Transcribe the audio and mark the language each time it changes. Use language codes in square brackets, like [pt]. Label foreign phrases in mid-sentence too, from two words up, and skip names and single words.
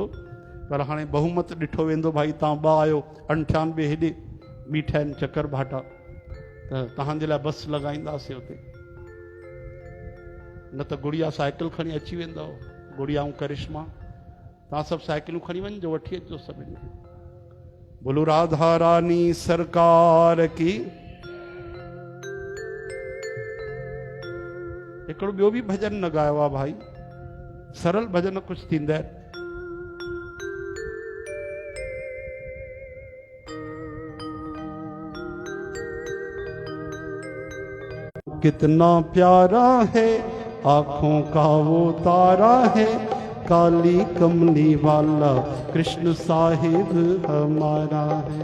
[sd] पर हाणे बहुमत ॾिठो वेंदो। भाई तव्हां ॿ आहियो, 98 हेॾे बीठा आहिनि चकर भाटा, त तव्हांजे लाइ बस लॻाईंदासीं हुते। न त गुड़िया साइकिल खणी अची वेंदव, गुड़िया ऐं करिश्मा। तव्हां सभु साइकिलूं खणी वञिजो, वठी अचो सभिनी खे। [hi] बोलो राधा रानी सरकार की। [sd] हिकिड़ो ॿियो बि भजन न ॻायो आहे भाई, सरल भजन कुझु थींदा आहिनि। [hi] कितना प्यारा है आंखों का वो तारा है, काली कमली वाला [sd] कृष्ण साहिब [hi] हमारा है।